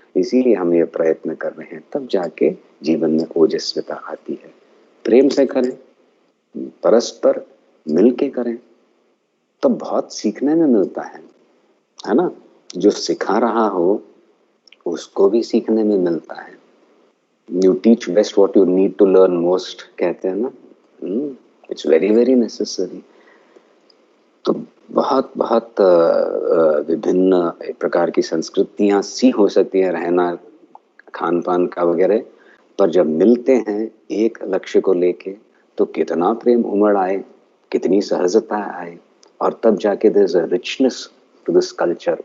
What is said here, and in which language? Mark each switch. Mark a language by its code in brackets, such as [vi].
[hi] इसीलिए हम ये प्रयत्न कर रहे हैं, तब जाके जीवन में ओजस्विता आती है। प्रेम से करें, परस्पर मिलके करें, तो बहुत सीखने में मिलता है ना। जो सिखा रहा हो उसको भी सीखने में मिलता है। [en] You teach best what you need to learn most, [hi] कहते हैं ना। [en] It's very very necessary। [hi] तो बहुत बहुत विभिन्न प्रकार की संस्कृतियां सी हो सकती है, रहना खान पान का वगैरह, पर जब मिलते हैं एक लक्ष्य को लेके तो कितना प्रेम उमड़ आए, कितनी सहजता आए, और तब जाके [en] There is a richness to this culture.